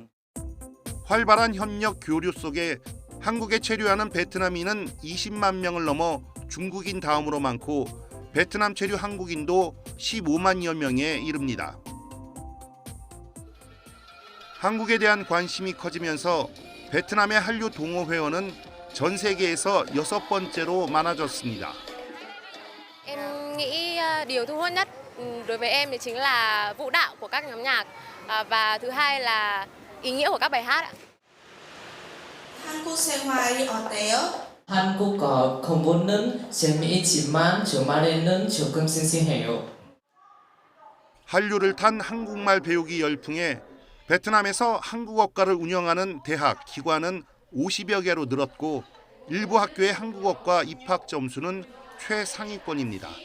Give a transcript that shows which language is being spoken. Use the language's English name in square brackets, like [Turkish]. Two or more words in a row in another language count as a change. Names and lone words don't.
[Korean] 활발한 협력 교류 속에 한국에 체류하는 베트남인은 20만 명을 넘어 중국인 다음으로 많고 베트남 체류 한국인도 15만여 명에 이릅니다. 한국에 대한 관심이 커지면서 베트남의 한류 동호 회원은 전 세계에서 6번째로 많아졌습니다. [Vietnamese] Em nghĩ điều thu hút nhất đối với em thì chính là vũ đạo của các nhóm nhạc và thứ hai là ý nghĩa của các bài hát ạ. [Korean] 한국 생활이 어때요? 한국어 공부는 재미있지만 주말에는 조금 싱싱해요. 한류를 탄 한국말 배우기 열풍에 베트남에서 한국어과를 운영하는 대학, 기관은 50여 개로 늘었고 일부 학교의 한국어과 입학 점수는 최상위권입니다.